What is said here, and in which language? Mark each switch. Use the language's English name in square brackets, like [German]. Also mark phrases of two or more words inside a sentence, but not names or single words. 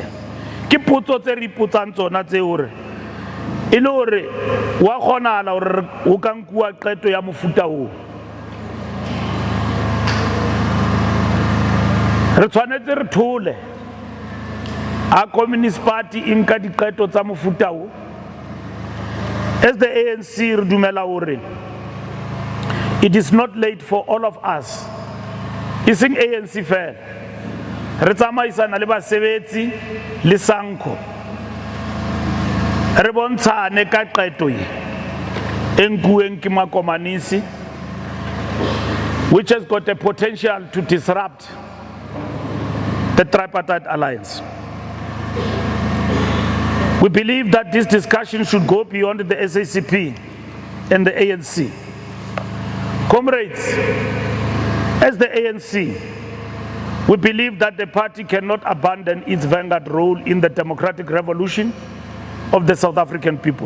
[Southern Sotho] Ke potso tse re ipotsang tsona tse hore e le hore wa kgonahala hore o ka nkuwa qeto ya mofuta o. Re tshwanetse re thole a Communist Party e nka diqeto tsa mofuta o. [English] As the ANC [Southern Sotho] re dumela hore [English] it is not late for all of us. [Southern Sotho] Iseng ANC fela. Re tsamaisana le basebetsi le Sanko. Re bontshane ka qeto e nkuweng ke makomanisi, [English] which has got a potential to disrupt the tripartite alliance. We believe that this discussion should go beyond the SACP and the ANC. Comrades, as the ANC, we believe that the party cannot abandon its vanguard role in the democratic revolution of the South African people.